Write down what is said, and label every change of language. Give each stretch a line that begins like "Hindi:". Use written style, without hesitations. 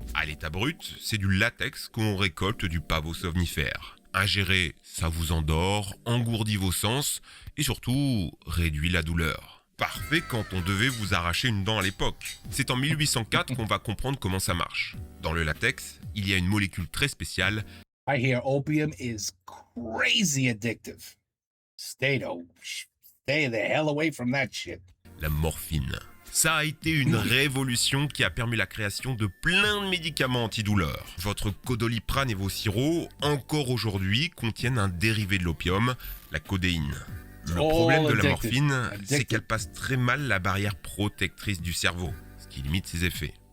French: À l'état brut, c'est du latex qu'on récolte du pavot somnifère. Ingérer, ça vous endort, engourdit vos sens et surtout réduit la douleur. Parfait quand on devait vous arracher une dent à l'époque. C'est en 1804 qu'on va comprendre comment ça marche. Dans le latex, il y a une molécule très spéciale,
English: I hear opium is crazy addictive. Stay the hell away from that shit.
French: la morphine. Ça a été une révolution qui a permis la création de plein de médicaments antidouleurs. Votre codoliprane et vos sirops, encore aujourd'hui, contiennent un dérivé de l'opium, la codéine. Le problème de la morphine, c'est
English: Addicted.
French: qu'elle passe très mal la barrière protectrice du cerveau, ce qui limite ses effets.